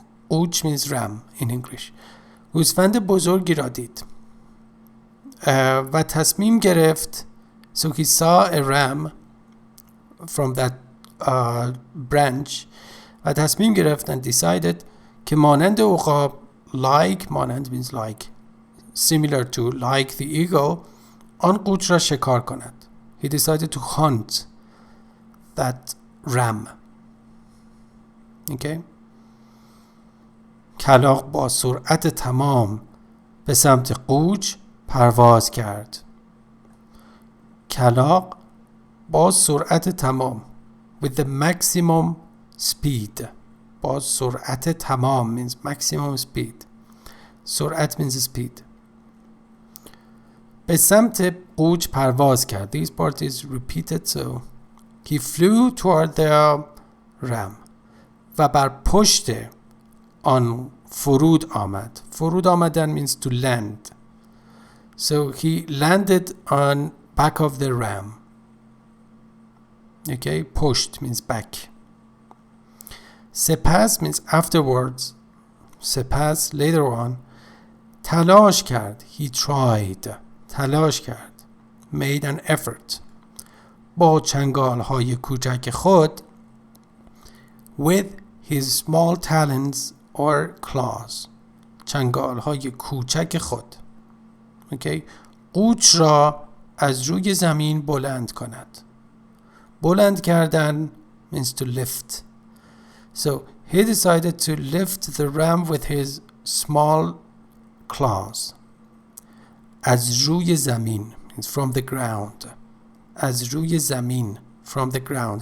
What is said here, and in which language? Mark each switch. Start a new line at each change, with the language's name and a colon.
English: قوچ means ram in English.
Persian: گوسفند بزرگی را دید و تصمیم گرفت.
English: So he saw a ram from that branch
Persian: و تصمیم گرفت
English: and decided
Persian: که مانند عقاب,
English: like,
Persian: مانند
English: means like, similar to, like the eagle,
Persian: آن قوچ را شکار کند.
English: He decided to hunt that ram. Okay?
Persian: کلاغ با سرعت تمام به سمت قوچ پرواز کرد. کلاغ با سرعت تمام,
English: with the maximum speed.
Persian: با سرعت تمام
English: means maximum speed.
Persian: سرعت
English: means speed.
Persian: به سمت قوچ پرواز کرد.
English: This part is repeated, so he flew toward the ram.
Persian: و بر پشت آن فرود آمد. فرود آمدن
English: means to land. So he landed on back of the ram. Okay,
Persian: پشت
English: means back.
Persian: سپس
English: means afterwards.
Persian: سپس
English: later on.
Persian: تلاش کرد.
English: He tried.
Persian: تلاش کرد.
English: Made an effort.
Persian: با چنگال های کوچک خود.
English: With his small talons or claws.
Persian: چنگال های کوچک خود.
English: Okay.
Persian: قوچ را از روی زمین بلند کند. بلند کردن
English: means to lift. So he decided to lift the ram with his small claws.
Persian: از روی زمین
English: means from the ground. از روی زمین from the ground.